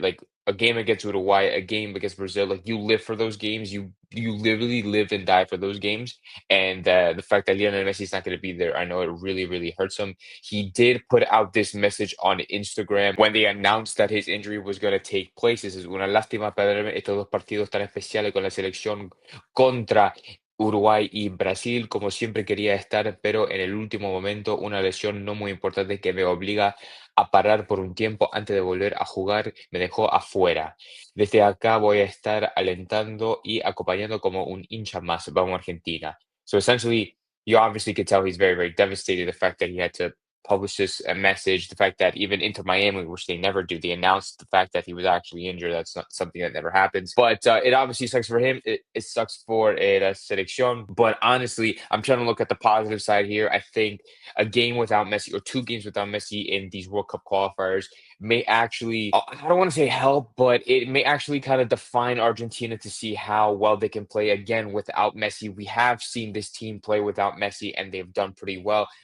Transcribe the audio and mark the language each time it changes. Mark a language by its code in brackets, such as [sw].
[en] Like a game against Uruguay, a game against Brazil, like you live for those games. You literally live and die for those games. And the fact that Lionel Messi is not going to be there, I know it really hurts him. He did put out this message on Instagram when they announced that his injury was going to take place. This is [es] una lástima perderme estos dos partidos tan especiales con la selección contra Uruguay y Brasil, como siempre quería estar, pero en el último momento una lesión no muy importante que me obliga a parar por un tiempo antes de volver a jugar me dejó afuera. Desde acá voy a estar alentando y acompañando como un hincha más. Vamos Argentina. [en] So essentially, you obviously could tell he's very devastated. The fact that he had to publish this message, the fact that even Inter Miami, which they never do, they announced the fact that he was actually injured. That's not something that never happens. But it obviously sucks for him. It sucks for la selección. But honestly, I'm trying to look at the positive side here. I think a game without Messi or two games without Messi in these World Cup qualifiers may actually, I don't want to say help, but it may actually kind of define Argentina to see how well they can play again without Messi. We have seen this team play without Messi and they've done pretty well.